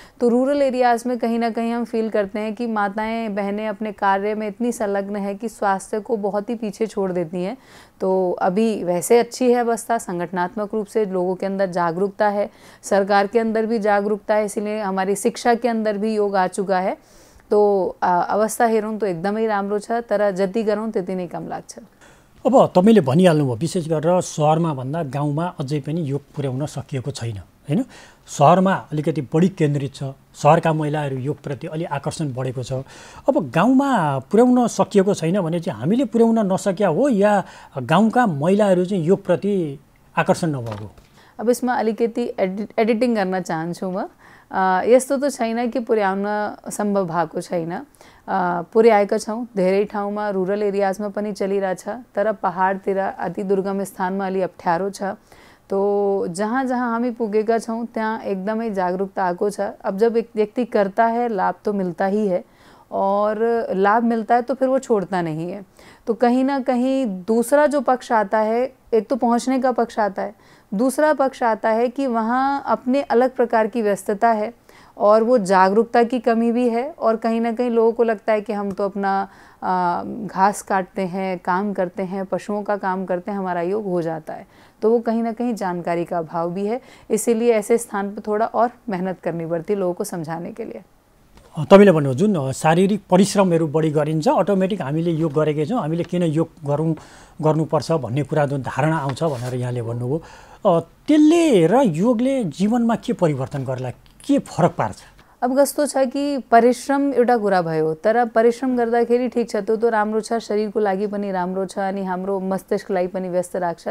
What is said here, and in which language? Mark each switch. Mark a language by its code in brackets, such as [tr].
[hi] तो rural areas में कहीं ना कहीं हम फील करते हैं कि माताएं बहनें अपने कार्य में इतनी संलग्न है कि स्वास्थ्य को बहुत ही पीछे छोड़ देती हैं। तो अभी वैसे अच्छी है अवस्था, संगठनात्मक रूप से लोगों के अंदर जागरूकता है, सरकार के अंदर भी जागरूकता है, इसीलिए हमारी शिक्षा के अंदर भी योग आ चुका है। [ne] तो अवस्था हेरौँ तो एकदमै राम्रो छ, तर जति गरौँ त्यति नै कम लाग्छ। अब तपाईँले भनिहाल्नुभयो विशेष गरेर सहरमा भन्दा गाउँमा अझै पनि योग पुर्याउन सकिएको छैन हैन। सहरमा अलिकति बढी केन्द्रित छ, सहरका महिलाहरू योगप्रति अलि आकर्षण बढेको छ। अब गाउँमा पुर्याउन सकिएको छैन भने चाहिँ हामीले पुर्याउन नसक्या हो या गाउँका महिलाहरू चाहिँ योगप्रति आकर्षण नभएको? अब यसमा अलिकति एडिटिङ गर्न चाहन्छु म। यस्तो त छैन कि पुर्याउन सम्भव भएको छैन, पुर्याएका छौँ। धेरै ठाउँमा रुरल एरियाजमा पनि चलिरहेछ, तर पहाडतिर अति दुर्गम स्थानमा अलि अप्ठ्यारो छ। तो जहाँ जहाँ हामी पुगेका छौँ त्यहाँ एकदमै जागरूकता आएको छ। [hi] अब जब एक व्यक्ति करता है लाभ तो मिलता ही है, और लाभ मिलता है तो फिर वो छोड़ता नहीं है। तो कहीं ना कहीं दूसरा जो पक्ष आता है, एक तो पहुँचने का पक्ष आता है, दूसरा पक्ष आता है कि वहाँ अपने अलग प्रकार की व्यस्तता है और वो जागरूकता की कमी भी है। और कहीं ना कहीं लोगों को लगता है कि हम तो अपना घास काटते हैं, काम करते हैं, पशुओं का काम करते हैं, हमारा योग हो जाता है। तो वो कहीं ना कहीं जानकारी का अभाव भी है, इसीलिए ऐसे स्थान पर थोड़ा और मेहनत करनी पड़ती है लोगों को समझाने के लिए। [ne] तपाईँले भन्नु जुन शारीरिक परिश्रमहरू बढी गरिन्छ, अटोमेटिक हामीले योग गरेकै छौँ, हामीले किन योग गर्नुपर्छ भन्ने कुरा जुन धारणा आउँछ भनेर यहाँले भन्नुभयो, त्यसले र योगले जीवनमा के परिवर्तन गर्ला, के फरक पार्छ? अब कस्तो छ कि परिश्रम एउटा कुरा भयो, तर परिश्रम गर्दाखेरि ठिक छ, त्यो त राम्रो छ, शरीरको लागि पनि राम्रो छ अनि हाम्रो मस्तिष्कलाई पनि व्यस्त राख्छ।